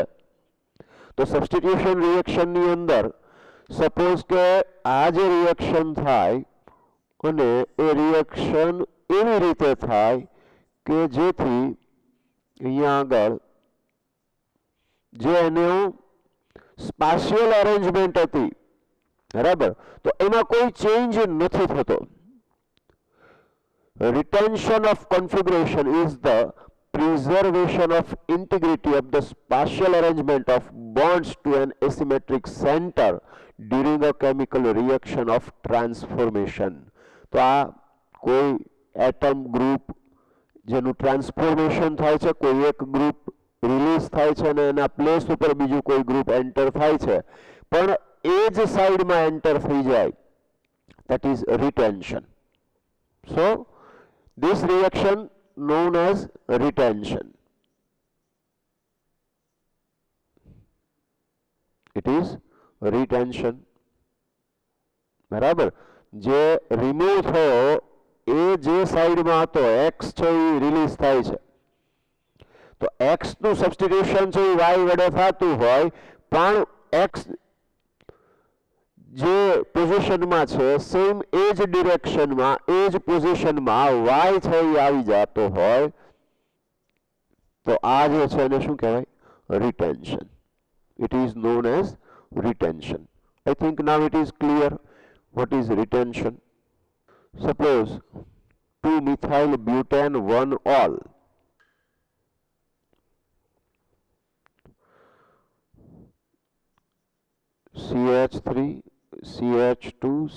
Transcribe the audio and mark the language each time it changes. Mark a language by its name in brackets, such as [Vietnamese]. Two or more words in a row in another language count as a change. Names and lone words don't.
[Gujarati] તો [English] substitution reaction [Gujarati] ની અંદર સપોઝ કે આ જે રિએક્શન થાય અને એ રિએક્શન એવી રીતે થાય કે જેથી અહીંયા આગળ જે એનું [English] spatial arrangement [Gujarati] હતી, બરાબર, તો એમાં કોઈ ચેન્જ નથી થતો. [English] Retention of configuration is the preservation of integrity of the spatial arrangement of bonds to an asymmetric center during a chemical reaction of transformation. [Gujarati] તો આ કોઈ [English] atom group [Gujarati] જેનું ટ્રાન્સફોર્મેશન થાય છે, કોઈ એક ગ્રુપ રિલીઝ થાય છે અને એના પ્લેસ ઉપર બીજું કોઈ ગ્રુપ એન્ટર થાય છે, પણ એ જ સાઈડમાં એન્ટર થઈ જાય, [English] that is retention. So this reaction known as retention. It is retention. [Gujarati] બરાબર, જે રિમૂવ થયો એ જે સાઈડમાં હતો X છે એ રિલીઝ થાય છે. તો X નું સબસ્ટિટ્યુશન છે એ Y વડે થતું હોય, પણ X જે પોઝિશનમાં છે સેમ એ જ ડિરેક્શનમાં એ જ પોઝિશનમાં Y છે એ આવી જતો હોય, તો આ જે છે એને શું કહેવાય? [English] Retention. It is known as retention. I think now it is clear what is retention. Suppose 2-methyl butane 1-ol. CH3 CH2